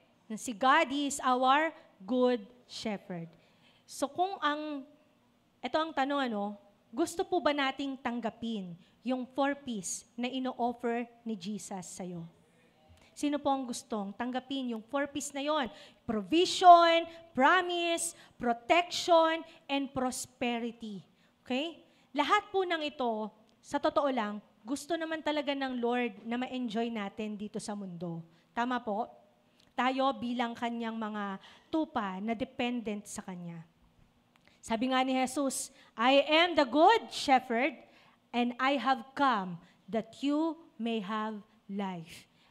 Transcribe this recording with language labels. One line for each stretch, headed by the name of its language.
Filipino: Na si God is our good shepherd. So kung ang Ito ang tanong, gusto po ba nating tanggapin yung 4 P's na ino-offer ni Jesus sa'yo? Sino po ang gustong tanggapin yung 4 P's na yon?
English: Provision, promise, protection, and prosperity. Okay?
Filipino: Lahat po ng ito, sa totoo lang, gusto naman talaga ng Lord na ma-enjoy natin dito sa mundo. Tama po? Tayo bilang kanyang mga tupa na dependent sa kanya. Sabi nga ni Jesus,
English: I am the good shepherd, and I have come that you may have life.